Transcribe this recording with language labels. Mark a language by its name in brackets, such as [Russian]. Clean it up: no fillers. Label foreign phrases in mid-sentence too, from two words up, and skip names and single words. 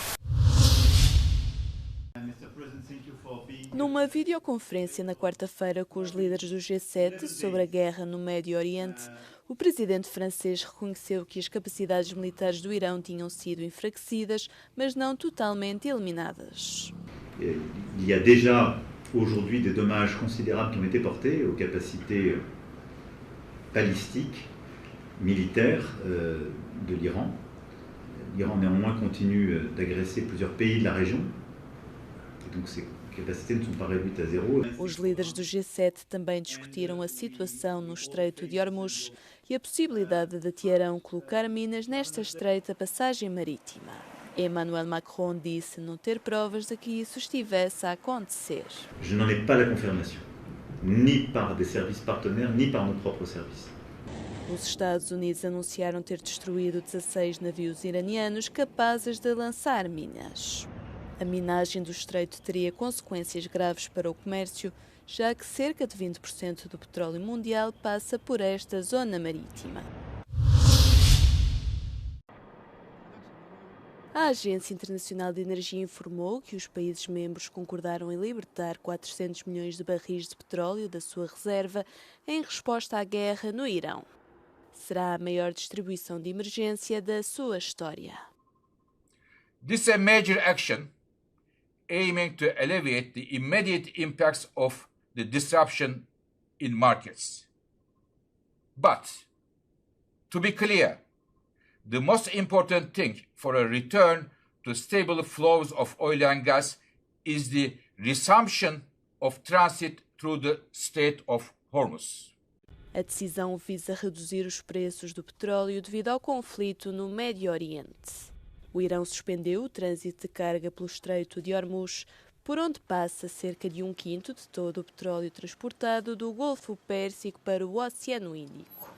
[Portuguese] Numa videoconferência na quarta-feira com os líderes do G7 sobre a guerra no Médio Oriente, o presidente francês reconheceu que as capacidades militares do Irão tinham sido enfraquecidas, mas não totalmente eliminadas. [French] Il y a déjà aujourd'hui des dommages considérables qui ont été portés aux capacités balistiques, militaires de l'Iran. L'Iran néanmoins continue d'agresser plusieurs pays de la région. Et donc ces capacités ne sont pas réduites à zéro. [Portuguese] Os líderes do G7 também discutiram a situação no Estreito de Hormuz e a possibilidade de Teherão colocar minas nesta estreita passagem marítima. Emmanuel Macron disse não ter provas de que isso estivesse a acontecer. [French] Je n'en ai pas la confirmation, ni par des services partenaires, ni par nos propres services. [Portuguese] Os Estados Unidos anunciaram ter destruído 16 navios iranianos capazes de lançar minas. A minagem do estreito teria consequências graves para o comércio, já que cerca de 20% do petróleo mundial passa por esta zona marítima. A Agência Internacional de Energia informou que os países membros concordaram em libertar 400 milhões de barris de petróleo da sua reserva em resposta à guerra no Irão. Será a maior distribuição de emergência da sua história. [English] This is a major action aiming to alleviate the immediate impacts of the disruption in markets. But, to be clear, the most important thing for a return to stable flows of oil and gas is the resumption of transit through the Strait of Hormuz. [Portuguese] A decisão visa reduzir os preços do petróleo devido ao conflito no Médio Oriente. O Irão suspendeu o trânsito de carga pelo Estreito de Hormuz, por onde passa cerca de 1/5 de todo o petróleo transportado do Golfo Pérsico para o Oceano Índico.